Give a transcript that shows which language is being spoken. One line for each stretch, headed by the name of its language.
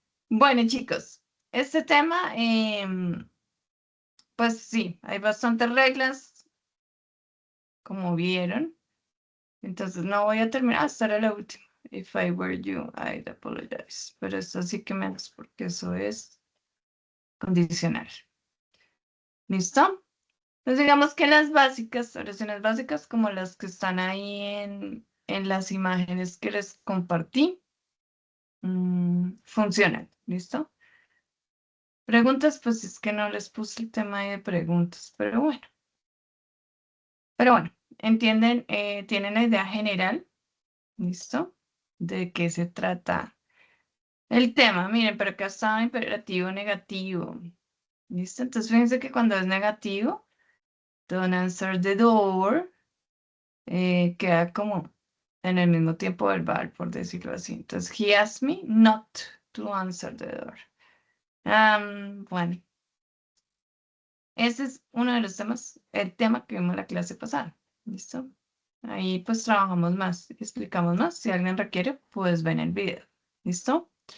Spanish: Bueno, chicos, este tema, pues sí, hay bastantes reglas, como vieron. Entonces no voy a terminar hasta la última.
English: If I were you, I'd apologize.
Spanish: Pero esto sí que menos, porque eso es condicional. ¿Listo? Entonces digamos que las básicas, oraciones básicas, como las que están ahí en las imágenes que les compartí, funcionan. ¿Listo? Preguntas, pues es que no les puse el tema ahí de preguntas, pero bueno. Pero bueno, entienden, tienen la idea general, ¿listo? De qué se trata el tema. Miren, pero acá está imperativo negativo, ¿listo? Entonces fíjense que cuando es negativo,
English: don't answer the door,
Spanish: queda como en el mismo tiempo verbal, por decirlo así.
English: Entonces, he asked me not to answer the door.
Spanish: Bueno, ese es uno de los temas, el tema que vimos en la clase pasada. ¿Listo? Ahí pues trabajamos más, explicamos más. Si alguien requiere, pues ven el video. ¿Listo?